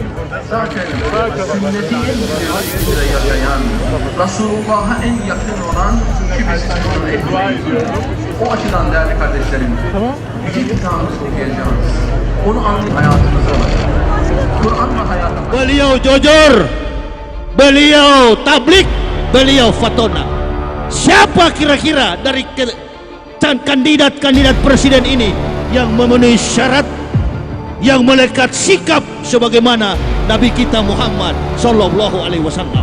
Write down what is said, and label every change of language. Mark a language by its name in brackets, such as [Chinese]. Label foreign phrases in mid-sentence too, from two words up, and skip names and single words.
[Turkish] zaten sünneti en güzel yaşayan, Resulullah'a en yakın olan şüphesiz onun etkileyicidir. O açıdan değerli kardeşlerim, Yüce kitabımızı okuyacağız. Onu anlayıp hayatımıza alacağız. Kur'an'la hayatımıza. [Indonesian] Beliau jujur, beliau tablik, beliau fatona. Siapa kira-kira dari kandidat-kandidat presiden ini yang memenuhi syarat, yang melekat sikap sebagaimana Nabi kita Muhammad [Arabic] Sallallahu Alaihi Wasallam?